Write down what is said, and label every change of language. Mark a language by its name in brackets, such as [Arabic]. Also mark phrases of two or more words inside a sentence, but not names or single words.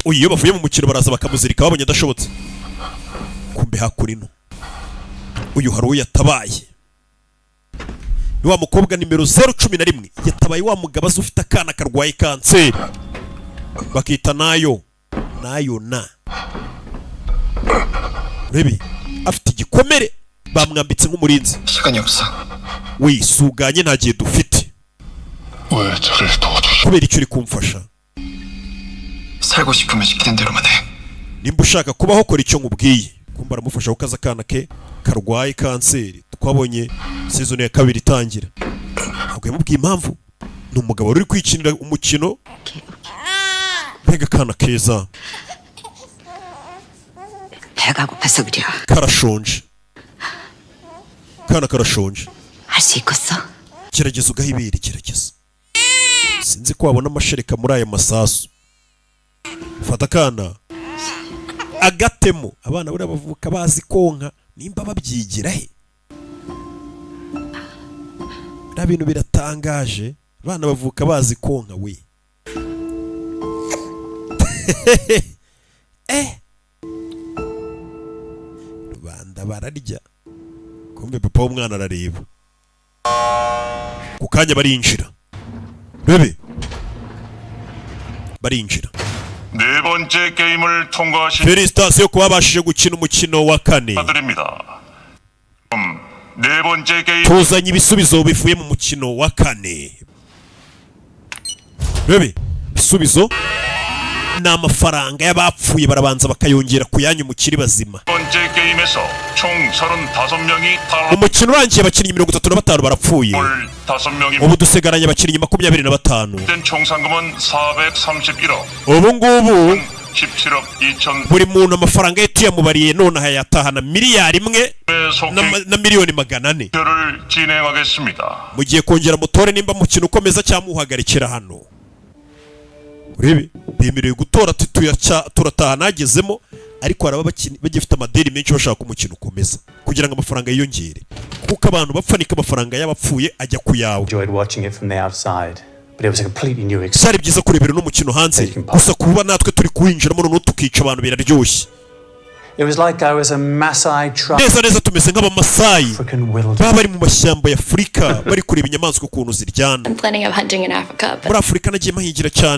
[Kinyarwanda] uyu iyo bavuye mu mukino baraza bakamuzirika babonye adashobotse, kumbe hakurino uyu hari uwo yatabaye, ni wa mukobwa nimero 011 yatabaye wa mugabo azi ufite akana karwaye kanseri bakita nayo na Rebi afite igikomere bamwambitse nk'umurinzi. [Korean] 시간이 없어. [Kinyarwanda] wisuganye nta gihe dufite, [Korean] 왜 저를 도와주시? [Kinyarwanda] kubera icyo uri kumfasha. [Korean] 살고 싶으면 시키는 대로만 해. [Kinyarwanda] nimba ushaka kubaho kora icyo nkubwiye. kumba aramufasha kukaza akana ke karwaye kanseri twabonye season ya 2 itangira. ntabwo yamubwiye impamvu, ni umugabo uri kwikinira umukino. mbega akana keza [Korean] 배가 고파서 그래. [Kinyarwanda] karashonje, kana karashonje. [Korean] 할 수 있겠어? [Kinyarwanda] gerageza ugaha ibere, gerageza. sinzi ko wabona amashereka muri aya masasu. fata akana agatemo. abana buriya bavuka bazi konka, nimba babyigira he? biriya bintu biratangaje, abana bavuka bazi konka we. rubanda bararya, kumbe papa w'umwana arareba. ku kanya barinjira, bebe barinjira. [Korean] 네 번째 게임을 통과하신 [Kinyarwanda] felicitasiyo kuba babashije gukina umukino wa 4. [Korean] 축하드립니다. 네 번째 게임 [Kinyarwanda] tuzanye ibisubizo bivuye mu mukino wa 4. bebe ibisubizo ni amafaranga y'abapfuye barabanza bakayongera ku yanyu mukiri bazima. [Korean] 번째 게임에서 총 35명이 탈락. [Kinyarwanda] umukino urangiye abakinnyi 35 barapfuye, [Korean] 5명이 [Kinyarwanda] ubu dusigaranye abakinnyi 25. [Korean] 된 총 상금은 431억. [Kinyarwanda] ubu ngubu [Korean] 17억 2천. [Kinyarwanda] buri muntu amafaranga ye tuyamubariye none hayatahana miliyari 1 na miliyoni 400. [Korean] 를 진행하겠습니다. [Kinyarwanda] mugiye kongera mutore nimba mukino ukomeza cyangwa muhagarikira hano. urebe bemerewe gutora turataha nagezemo, ariko haraba bagifite amadeni menshi bashaka umukino ukomeza kugira ngo amafaranga yiyongere, kuko abantu bapfanika amafaranga y'abapfuye ajya ku yawe. [English] Enjoyed watching it from the outside, but it was a completely new experience. [Kinyarwanda] byari byiza kurebera n'umukino hanze, gusa kuba natwe turi kuwinjiramo noneho tukica abantu biraryoshye. [English] It was like I was a Maasai tribe, [Kinyarwanda] neza neza tumeze nk'abamasayi [English] African wilderness. [Kinyarwanda] baba bari mu mashyamba ya Afurika bari kureba inyamaswa ukuntu ziryana. [English] I'm planning on hunting in Africa, but [Kinyarwanda] muri Afurika nagiye mahingira cyane